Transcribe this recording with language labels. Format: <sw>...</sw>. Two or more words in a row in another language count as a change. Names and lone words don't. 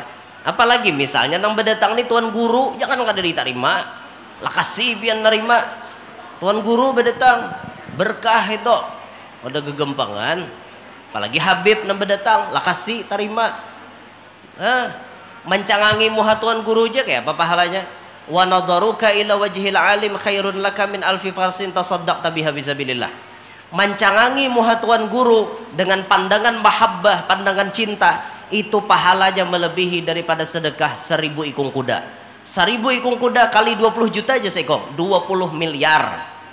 <bjn>Apalagi misalnya nang berdatang nih tuan guru, jangan kada diterima. Lah kasih pian nerima. Tuan guru berdatang, berkah itu. Ada gegempangan. Apalagi Habib nang berdatang, lah kasih terima. Mencangangi muha tuan guru aja kayak apa pahalanya?</bjn> <ar>ونظرك إلى وجه العالم خير لك من ألف فرس تصدقت بها في سبيل الله.</ar> <bjn>Mencangangi muha tuan guru dengan pandangan mahabbah, pandangan cinta, itu pahalanya melebihi daripada sedekah 1000 ikung kuda. 1000 ikung kuda kali 20 juta aja seikong, 20 miliar.</bjn>